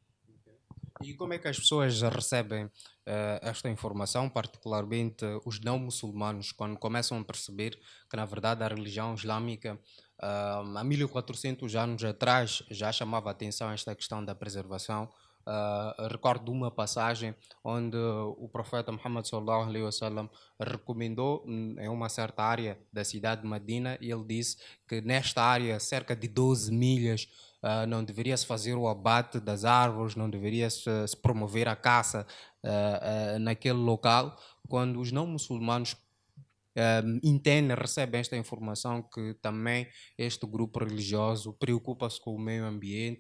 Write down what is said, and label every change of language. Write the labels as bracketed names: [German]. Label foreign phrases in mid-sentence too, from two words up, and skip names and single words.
[Portuguese] E como é que as pessoas recebem esta informação, particularmente os não muçulmanos, quando começam a perceber que, na verdade, a religião islâmica, há 1400 anos atrás, já chamava a atenção a esta questão da preservação? Recordo de uma passagem onde o profeta Muhammad [Arabic] صلى الله عليه وسلم [Portuguese] recomendou em uma certa área da cidade de Medina, e ele disse que nesta área, cerca de 12 milhas, não deveria se fazer o abate das árvores, não deveria se promover a caça naquele local, quando os não muçulmanos entendem, recebem esta informação que também este grupo religioso preocupa-se com o meio ambiente.